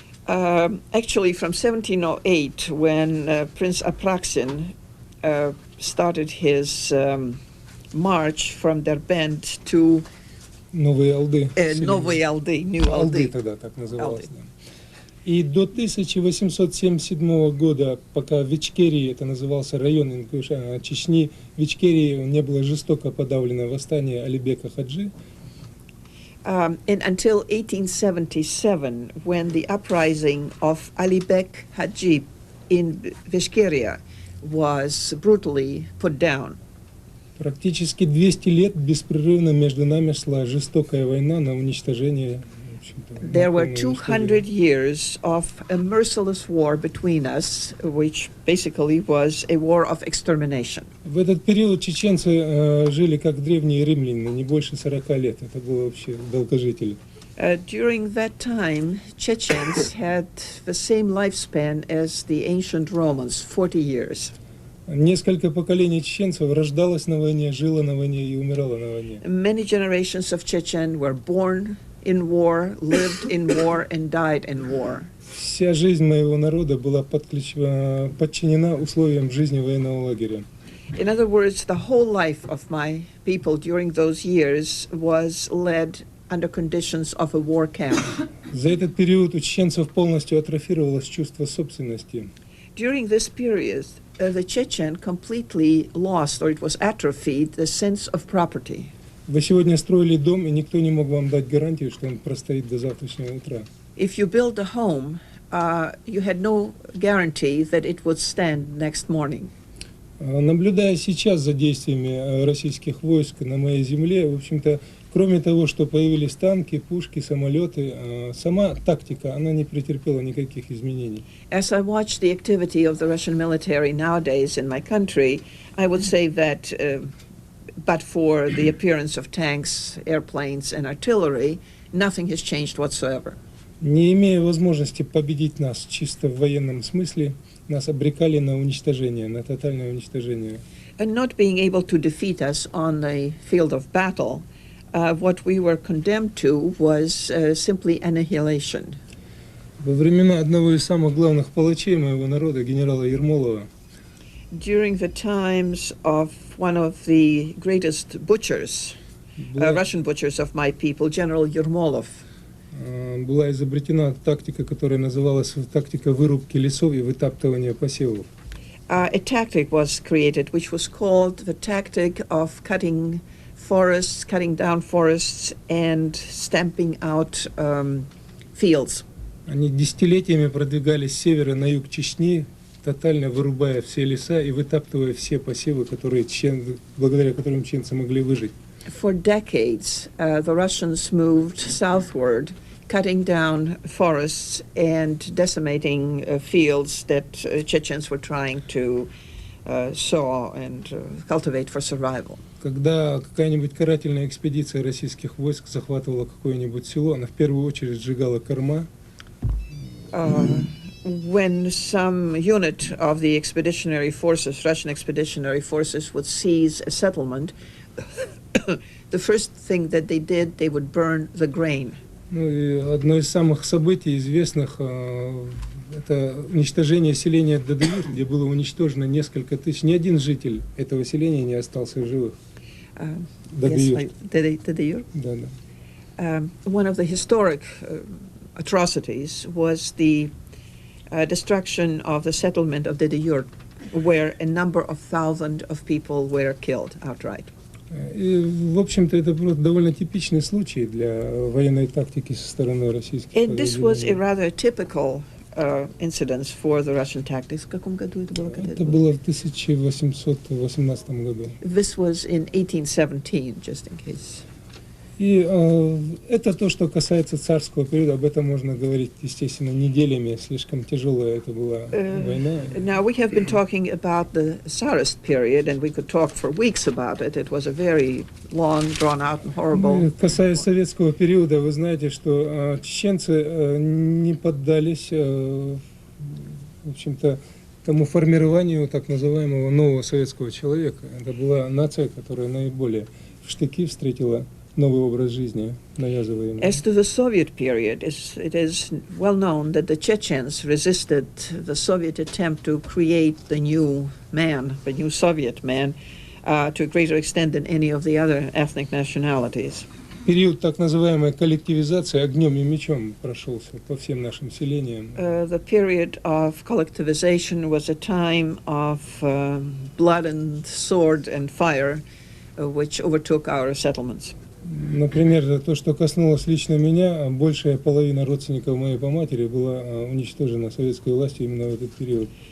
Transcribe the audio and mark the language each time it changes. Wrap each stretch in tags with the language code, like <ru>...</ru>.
<en>Actually, from 1708, when Prince Apraksin started his march from Derbent to</en> <ru>Новой Алды, Новой Алды, New Алды</ru> <en>Aldy.</en> <ru>тогда так называлось. Да. И до 1877 года, пока в Ичкерии, это назывался район Ингушетии, Чечни, в Ичкерии не было жестоко подавлено восстание Алибека Хаджи.</ru> <en>And until 1877, when the uprising of Alibek Haji in Vishkeria was brutally put down.</en> <ru>Практически 200 лет беспрерывно между нами шла жестокая война на уничтожение.</ru> <en>There were 200 years of a merciless war between us, which basically was a war of extermination.</en> <ru>В этот период чеченцы жили как древние римляне, не больше 40 лет. Это было вообще долгожители.</ru> <en>During that time, Chechens had the same lifespan as the ancient Romans, 40 years.</en> <ru>Несколько поколений чеченцев рождалось на войне, жило на войне и умирало на войне.</ru> <en>Many generations of Chechen were born in war, lived in war, and died in war.</en> <ru>Вся жизнь моего народа была подчинена условиям жизни военного лагеря.</ru> <en>In other words, the whole life of my people during those years was led under conditions of a war camp.</en> <ru>За этот период у чеченцев полностью атрофировалось чувство собственности.</ru> <en>During this period, the Chechen completely lost, or it was atrophied, the sense of property.</en> <ru>Вы сегодня строили дом, и никто не мог вам дать гарантию, что он простоит до завтрашнего утра.</ru> <en>If you built a home, you had no guarantee that it would stand next morning.</en> <ru>Наблюдая сейчас за действиями российских войск на моей земле, в общем-то, кроме того, что появились танки, пушки, самолеты, сама тактика, она не претерпела никаких изменений.</ru> <en>As I watch the activity of the Russian military nowadays in my country, I would say that but for the appearance of tanks, airplanes, and artillery, nothing has changed whatsoever.</en> <ru>Не имея возможности победить нас чисто в военном смысле, нас обрекали на уничтожение, на тотальное уничтожение.</ru> <en>And not being able to defeat us on the field of battle, what we were condemned to was simply annihilation.</en> <ru>Во времена одного из самых главных палачей моего народа, генерала Ермолова,</ru> <en>During the times of one of the greatest butchers, Russian butchers of my people, General Yermolov,</en> <ru>была изобретена тактика, которая называлась тактика вырубки лесов и вытаптывания посевов.</ru> <en>a tactic was created which was called the tactic of cutting forests, cutting down forests and stamping out fields.</en> <ru>Они десятилетиями продвигались с севера на юг Чечни, тотально вырубая все леса и вытаптывая все посевы, благодаря которым чеченцы могли выжить.</ru> <en>For decades, the Russians moved southward, cutting down forests and decimating fields that Chechens were trying to sow and cultivate for survival.</en> <ru>Когда какая-нибудь карательная экспедиция российских войск захватывала какое-нибудь село, она в первую очередь сжигала корма.</ru> <en>When some unit of the expeditionary forces, Russian expeditionary forces, would seize a settlement, the first thing that they did, they would burn the grain.</en> <ru>Ну и одно из самых событий известных это уничтожение селения Дадаюр, где было уничтожено несколько тысяч. Ни один житель этого селения не остался в живых. Дадаюр.</ru> <en>Dadaiyur.</en> <ru>Да, да.</ru> <en>One of the historic atrocities was the destruction of the settlement of Dadaiyur, where a number of thousands of people were killed outright.</en> <ru>И, в общем-то, это просто довольно типичный случай для военной тактики со стороны российских.</ru> <en>And this was a rather typical incidence for the Russian tactics.</en> <ru>В каком году это было? Это было в 1818 году.</ru> <en>This was in 1817, just in case.</en> <ru>И это то, что касается царского периода. Об этом можно говорить, естественно, неделями. Слишком тяжелая это была война.</ru> <en>Now we have been talking about the Tsarist period, and we could talk for weeks about it. It was a very long, drawn-out and horrible.</en> <ru>Касаясь советского периода, вы знаете, что чеченцы не поддались, в общем-то, тому формированию так называемого нового советского человека. Это была нация, которая наиболее в штыки встретила новый образ жизни, навязываемый.</ru> <en>As to the Soviet period, it is well known that the Chechens resisted the Soviet attempt to create the new man, the new Soviet man, to a greater extent than any of the other ethnic nationalities.</en> <ru>Период так называемой коллективизации огнем и мечом прошелся по всем нашим селениям.</ru> <en>The period of collectivization was a time of blood and sword and fire, which overtook our settlements.</en> <ru>Например, то, что коснулось лично меня, большая половина родственников моей по матери была уничтожена советской властью именно в этот период.</ru>